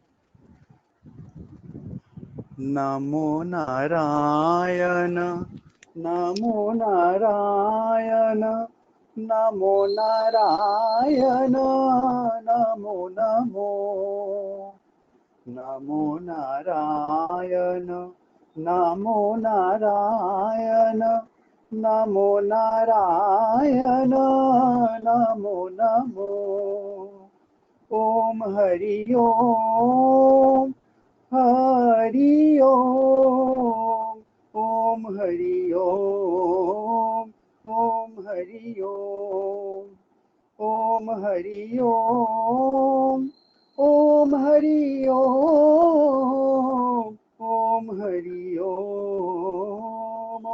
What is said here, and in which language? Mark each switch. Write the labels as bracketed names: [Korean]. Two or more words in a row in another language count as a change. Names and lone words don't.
[Sanskrit] নমো নারায়ণ, নমো নারায়ণ, নমো নারায়ণ, নমো নমো, নমো নারায়ণ, নমো নারায়ণ, নমো নারায়ণ, নমো নমো। ওম হরি ওম, হরি ওম, ওম হরি ওম, ওম হরি ওম, ওম হরি ওম, ওম হরি ওম, ওম হরি ওম।